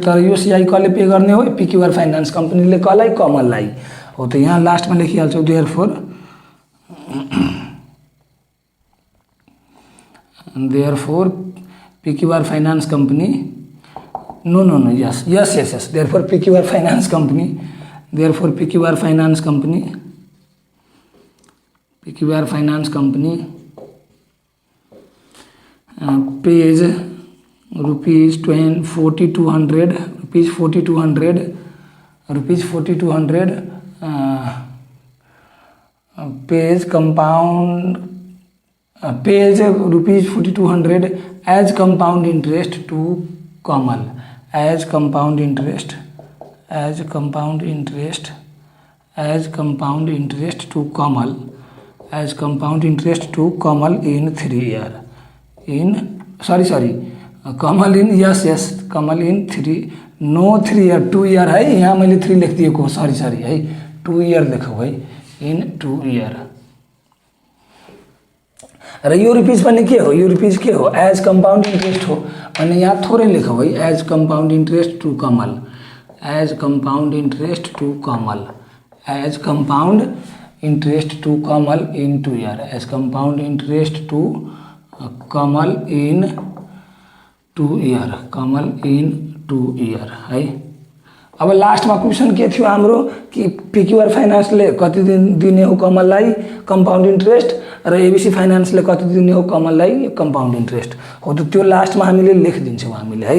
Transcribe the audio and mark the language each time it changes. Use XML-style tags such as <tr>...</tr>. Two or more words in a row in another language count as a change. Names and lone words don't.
<ne>तर यो सीआई कसले पे गर्ने हो पीक्यूआर फाइनान्स कंपनीले कसलाई कमललाई हो। तो यहाँ लास्टमा लेखिहाल्छौँ देयरफोर पीक्यूआर फाइनान्स कंपनी यस देयरफोर पीक्यूआर फाइनान्स कंपनी पेज ₹4200</ne> <en>pays ₹4200 as compound interest to Kamal as compound interest to Kamal, as compound interest to Kamal in 3 year, in Kamal in Kamal in 3 no 3 year 2 year है,</en> <ne>यहाँ मैले 3 लेख दिएको, सरी है</ne> <en>2 year</en> <ne>लेखौ है,</ne> <en>in 2 year।</en> <ne>र यो रुपीज पनि के हो, यो रुपीज के हो,</ne> <en>as compound interest</en> <ne>हो, अनि यहाँ थोरै लेखौ है,</ne> <en>as compound interest to Kamal, as compound interest to Kamal, as compound interest to Kamal in 2 year, as compound interest to Kamal in 2 year, Kamal in 2 year है।</en> <ne>अब लास्टमा क्वेसन के थियो हाम्रो कि पिक्युआर फाइनान्सले कति दिन दिने हो कमललाई</ne> <en>compound interest</en> <ne>र एबीसी फाइनान्सले कति दिने हो कमललाई</ne> <en>compound interest</en> <ne>हो, त त्यो लास्टमा हामीले लेखिदिन्छौँ हामीले है।</ne>